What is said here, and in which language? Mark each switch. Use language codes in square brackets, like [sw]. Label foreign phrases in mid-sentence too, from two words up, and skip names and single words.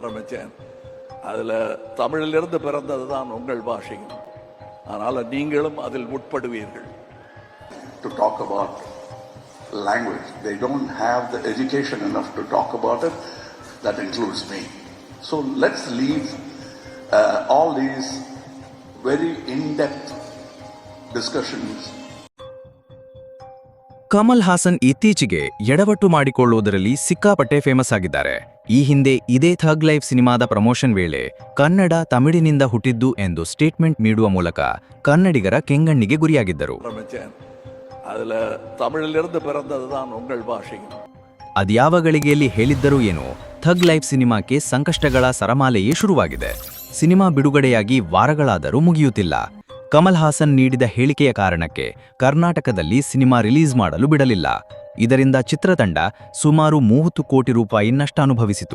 [ta] ஆரம்பித்தேன். அதில் தமிழிலிருந்து பிறந்தது தான் உங்கள் பாஷையும். அதனால் நீங்களும் அதில் முற்படுவீர்கள். [en] To talk about language, they don't have the education enough to talk about it. That includes me. So let's leave all these very in-depth discussions. [kn] ಕಮಲ್ ಹಾಸನ್ ಇತ್ತೀಚೆಗೆ ಎಡವಟ್ಟು ಮಾಡಿಕೊಳ್ಳುವುದರಲ್ಲಿ ಸಿಕ್ಕಾಪಟ್ಟೆ ಫೇಮಸ್ ಆಗಿದ್ದಾರೆ. ಈ ಹಿಂದೆ ಇದೇ ಥಗ್ ಲೈಫ್ ಸಿನಿಮಾದ ಪ್ರಮೋಷನ್ ವೇಳೆ ಕನ್ನಡ ತಮಿಳಿನಿಂದ ಹುಟ್ಟಿದ್ದು ಎಂದು ಸ್ಟೇಟ್ಮೆಂಟ್ ನೀಡುವ ಮೂಲಕ ಕನ್ನಡಿಗರ ಕೆಂಗಣ್ಣಿಗೆ ಗುರಿಯಾಗಿದ್ದರು. [ta] அதில் தமிழிலிருந்து பிறந்தது தான் உங்கள் பாஷையும். [kn] ಅದ್ಯಾವ ಗಳಿಗೆಯಲ್ಲಿ ಹೇಳಿದ್ದರೂ ಏನೋ ಥಗ್ ಲೈಫ್ ಸಿನಿಮಾಕ್ಕೆ ಸಂಕಷ್ಟಗಳ ಸರಮಾಲೆಯೇ ಶುರುವಾಗಿದೆ. ಸಿನಿಮಾ ಬಿಡುಗಡೆಯಾಗಿ ವಾರಗಳಾದರೂ ಮುಗಿಯುತ್ತಿಲ್ಲ. ಕಮಲ್ ಹಾಸನ್ ನೀಡಿದ ಹೇಳಿಕೆಯ ಕಾರಣಕ್ಕೆ ಕರ್ನಾಟಕದಲ್ಲಿ ಸಿನಿಮಾ ರಿಲೀಸ್ ಮಾಡಲು ಬಿಡಲಿಲ್ಲ. ಇದರಿಂದ ಚಿತ್ರತಂಡ ಸುಮಾರು 30 ಕೋಟಿ ರೂಪಾಯಿ ನಷ್ಟ ಅನುಭವಿಸಿತು.